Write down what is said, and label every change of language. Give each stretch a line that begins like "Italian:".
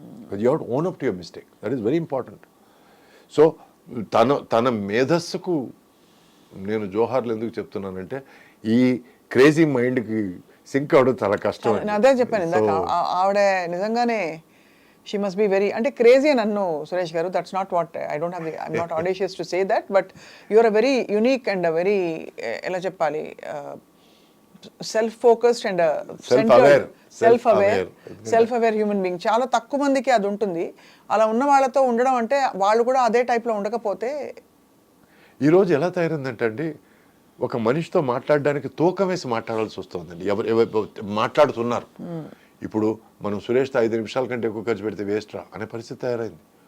English: You have to own up to your mistake. That is very important.
Telugu: So తన మేధస్సుకు నేను జోహార్లు ఎందుకు చెప్తున్నానంటే, ఈ క్రేజీ మైండ్కి సింక్ అవడం చాలా కష్టం. అదే చెప్పాను ఇందాక, ఆవిడ నిజంగానే
English: she must be very
Telugu: అంటే crazy అని అన్ను సురేష్ గారు.
English: that's not what I'm not audacious to say that, but you are a very unique and a very
Telugu: ఎలా చెప్పాలి,
English: Self focused and self aware human being.
Telugu: చాలా తక్కువ మందికి అది ఉంటుంది. అలా ఉన్న వాళ్ళతో ఉండడం అంటే వాళ్ళు కూడా అదే టైప్లో ఉండకపోతే. ఈరోజు ఎలా తయారైందంటే అండి, ఒక మనిషితో మాట్లాడడానికి తూకం వేసి మాట్లాడాల్సి వస్తుందండి. ఎవరు మాట్లాడుతున్నారు. ఇప్పుడు మనం సురేష్తో 5 నిమిషాల కంటే ఎక్కువ ఖర్చు పెడితే వేస్ట్రా అనే పరిస్థితి తయారైంది.